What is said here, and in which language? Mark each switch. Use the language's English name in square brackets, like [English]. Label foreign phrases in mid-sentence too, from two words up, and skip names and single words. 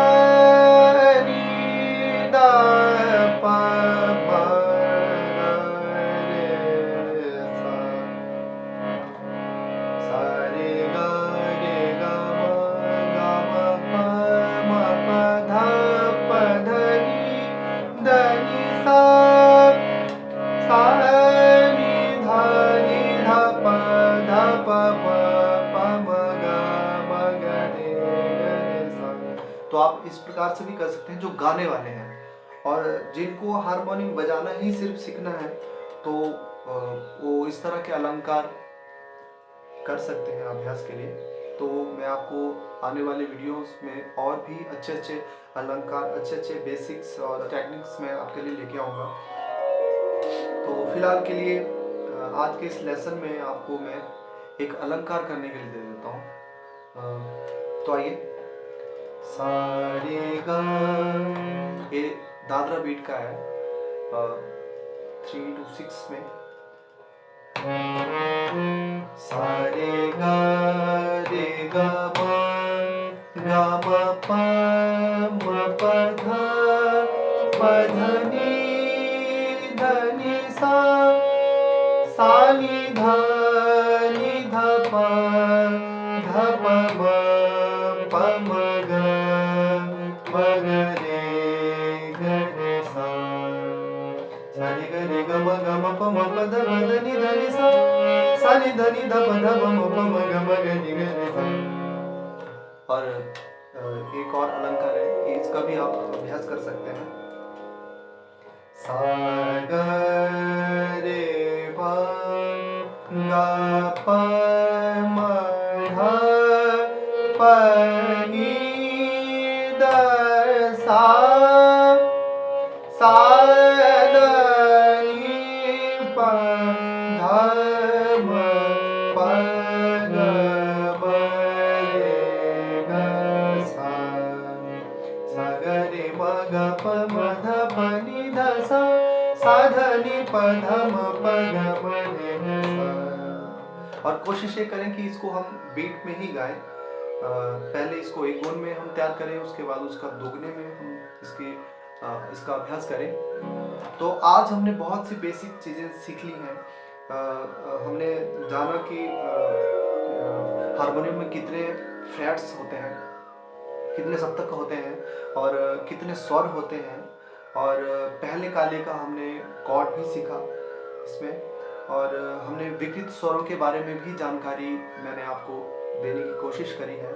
[Hindi] नी धा पा मा रे सा, सा रे गा मा पा मा पा धा प ध नी सा, सा नी धा प धा प प म ग रे सा। तो आप इस प्रकार से भी कर सकते हैं जो गाने वाले हैं, और जिनको हारमोनियम बजाना ही सिर्फ सीखना है तो वो इस तरह के अलंकार कर सकते हैं अभ्यास के लिए। तो मैं आपको आने वाले वीडियोस में और भी अच्छे अच्छे अलंकार, अच्छे अच्छे बेसिक्स और टेक्निक्स मैं आपके लिए लेके आऊँगा। तो फिलहाल के लिए आज के इस लेसन में आपको मैं एक अलंकार करने के लिए दे देता हूँ। तो आइए, सा रे गा, ये दादरा बीट का है 3 to 6 में। सा रे गा मा पा म प ध नी सा, सा नी धा प म प म ग रे सा, सा रे ग म प म प ध नी सा, सा नी ध प म प म ग रे सा। और एक और अलंकार है, इसका भी आप अभ्यास कर सकते हैं। सा ग रे पा गा प म ध प नी द सा, सा द नी प ध म प ग रे ग सा, सा ग रे म ग प म ध प नी ध सा, सा ध नी प ध म प ग रे सा। और कोशिश ये करें कि इसको हम बीट में ही गाएं। पहले इसको एक गुण में हम तैयार करें, उसके बाद उसका दोगुने में हम इसका अभ्यास करें। तो आज हमने बहुत सी बेसिक चीज़ें सीख ली हैं। हमने जाना कि हारमोनियम में कितने फ्लैट्स होते हैं, कितने सप्तक होते हैं और कितने स्वर होते हैं, और पहले काले का हमने कॉर्ड भी सीखा इसमें, और हमने विकृत स्वरों के बारे में भी जानकारी मैंने आपको देने की कोशिश करी है।